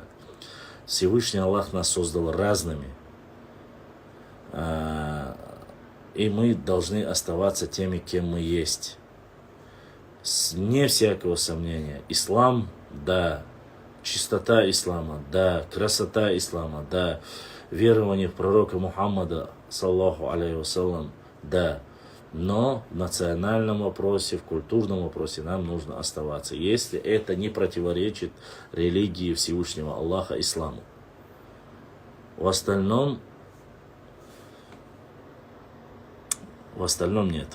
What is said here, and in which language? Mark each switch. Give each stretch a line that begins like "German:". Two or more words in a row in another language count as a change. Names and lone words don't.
Russian: Всевышний Аллах нас создал разными. И мы должны оставаться теми, кем мы есть. Не всякого сомнения. Ислам, да. Чистота ислама, да. Красота ислама, да. Верование в пророка Мухаммада,
Arabic: صلى الله عليه وسلم,
Russian: да. Но в национальном вопросе, в культурном вопросе нам нужно оставаться, если это не противоречит религии Всевышнего Аллаха, исламу. В остальном нет.